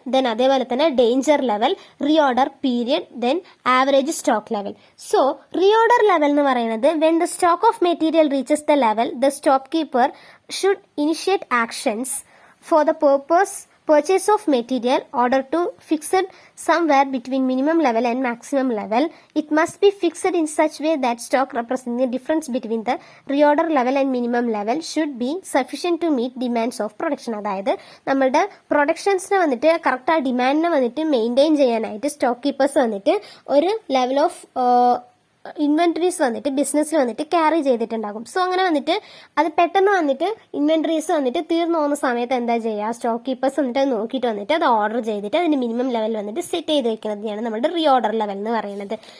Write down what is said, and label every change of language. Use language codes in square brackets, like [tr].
[ml] Then അതേപോലെ തന്നെ danger level, reorder period, then average stock level. So reorder level എന്ന് പറയുന്നത് [en] When the stock of material reaches the level, the stock keeper should initiate actions for the purchase of material order to fixed somewhere between minimum level and maximum level. It must be fixed in such way that stock representing the difference between the reorder level and minimum level should be sufficient to meet demands of production. [ml] അതായത് നമ്മുടെ പ്രൊഡക്ഷൻസിനെ വന്നിട്ട് correct ആ ഡിമാൻഡിനെ വന്നിട്ട് maintain ചെയ്യാനായിട്ട് stock keepers വന്നിട്ട് ഒരു level of inventories വന്നിട്ട് ബിസിനസ്സിൽ വന്നിട്ട് ക്യാരി ചെയ്തിട്ടുണ്ടാകും. സോ അങ്ങനെ വന്നിട്ട് അത് പെട്ടെന്ന് വന്നിട്ട് ഇൻവെന്ററീസ് വന്നിട്ട് തീർന്നു പോകുന്ന സമയത്ത് എന്താ ചെയ്യുക, സ്റ്റോക്ക് കീപ്പേഴ്സ് വന്നിട്ട് അത് നോക്കിയിട്ട് വന്നിട്ട് അത് ഓർഡർ ചെയ്തിട്ട് അതിന്റെ മിനിമം ലെവൽ വന്നിട്ട് സെറ്റ് ചെയ്ത് വെക്കുന്നതാണ് നമ്മുടെ റീഓർഡർ ലെവൽ എന്ന് പറയുന്നത്.